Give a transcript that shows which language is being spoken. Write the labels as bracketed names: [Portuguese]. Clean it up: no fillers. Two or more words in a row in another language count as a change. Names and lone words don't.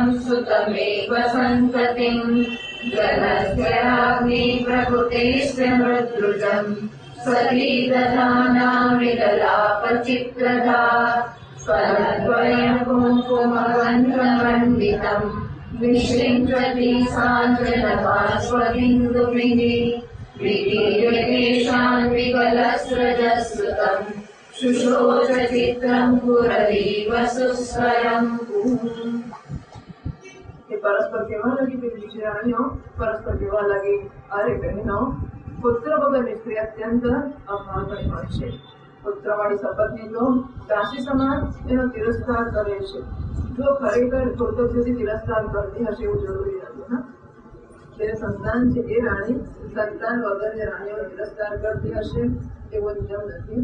[Sanskrit] सुतमेव सन्ततिम् जलस्यराग्नि प्रकृतेश्च मृद्रुजम् सती दधाना विललापचित्रधा स्वरद्वयं कुङ्कुमगन्धमण्डितम् विशृङ्खति साञ्जनबाष्पबिन्दुभिः विकीर्यतेषान् विकलस्रजस्रुतम् शुश्रोष चित्रं पुररीव सुस्वरम्। [Gujarati] પરસ્પર કહેવા લગી પેલી રાણીઓ પરસ્પર કહેવા લગી અરે બહેનો પુત્ર વગરની સ્ત્રી અત્યંત અપમાનજનક હોય છે. પુત્રવાળી સપત્ની તો દાસી સમાન એનો તિરસ્કાર કરે છે. જો ખરેખર કૃતજ્ઞથી તિરસ્કાર કરતી હશે એવું જરૂરી નથી ને. જે સંતાન છે એ રાણી સંતાન વગરની રાણીઓ તિરસ્કાર કરતી હશે એવો નિયમ નથી.